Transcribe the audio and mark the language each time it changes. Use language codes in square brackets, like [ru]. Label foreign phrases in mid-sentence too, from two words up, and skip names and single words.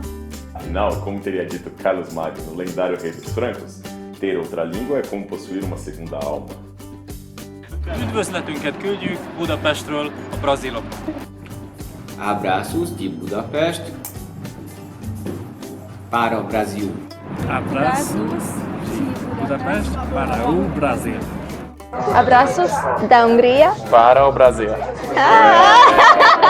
[pt] Afinal, como teria dito Carlos Magno, o lendário rei dos francos, ter outra língua é como possuir uma segunda alma. [hu] Üdvözletünket küldjük Budapestről a braziloknak. [pt] Abraços de Budapest para o Brasil. Abraços de Budapest para o Brasil. Abraços da Hungria. Para o Brasil. Ah!